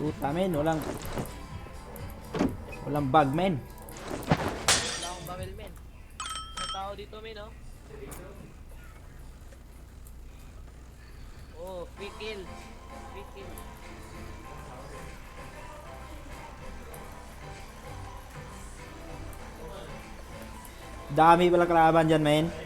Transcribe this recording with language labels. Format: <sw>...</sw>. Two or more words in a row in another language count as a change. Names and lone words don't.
<tl>men. Walang bug, men. Wala akong barrel, men. May tao dito, men, oh.</tl> <en>Oh, free kill. Free kill.</en> <tl>Dami pala kalaban dyan, men.</tl>